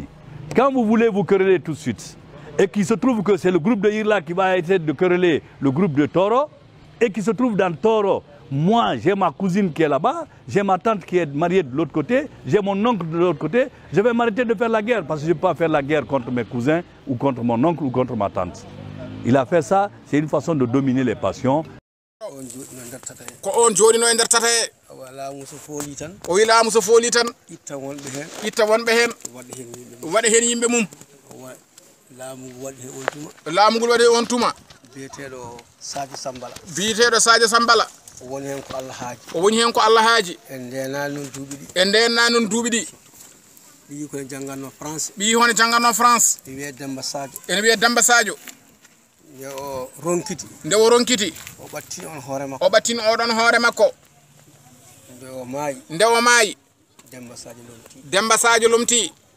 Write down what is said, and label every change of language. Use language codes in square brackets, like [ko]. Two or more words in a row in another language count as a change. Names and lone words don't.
[fr] Quand vous voulez vous quereller tout de suite, et qu'il se trouve que c'est le groupe de Irla qui va essayer de quereller le groupe de Toro, et qui se trouve dans Toro, moi j'ai ma cousine qui est là-bas, j'ai ma tante qui est mariée de l'autre côté, j'ai mon oncle de l'autre côté, je vais m'arrêter de faire la guerre parce que je ne peux pas faire la guerre contre mes cousins ou contre mon oncle ou contre ma tante. Il a fait ça, c'est une façon de dominer les passions. [ff] ko on jooɗino e nder tata he o wi laamu so fooli tan itta wonɓe heen waɗa heen yimɓe mum laamu ngol waɗi on tuma biyeteɗo Sadio Sambala o woni heen ko Allah haaji e ndenna noon duuɓi ɗi ɓii hono jangganno France ene wiye Demba Sadio nde o ronkiti o ɓattini oɗon hoore makko nde o maayi Demba Sadio lomti